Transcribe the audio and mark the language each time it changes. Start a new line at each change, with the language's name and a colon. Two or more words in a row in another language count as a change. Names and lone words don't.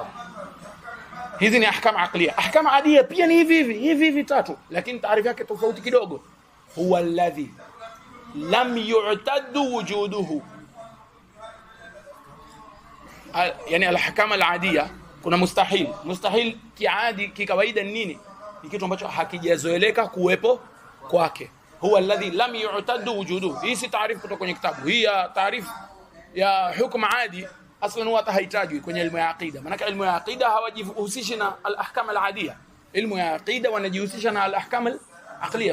Swahili: Hizi ni
Arabic: أحكام عقلية. أحكام عادية
Swahili: pia ni hivi tatu, lakini taarifa yake tofauti kidogo.
Arabic: هو الذي لم يعتد وجوده يعني الأحكام العادية.
Swahili: Kuna mustahil. Mustahil kiadi, kikawaida nini? Ni kitu ambacho hakijazoeleka kuwepo kwake.
Arabic: هو الذي لم يعتد وجوده.
Swahili: Hii si taarifu kutoka kwenye kitabu. Hii ya taarifu ya hukumu adi aslan huwa tahitaji kwenye ilmu ya aqida. Maana ilmu ya aqida hawajihusishi na
Arabic: الأحكام العادية.
Swahili: Ilmu ya aqida wanajihusisha na
Arabic: الأحكام العقلية.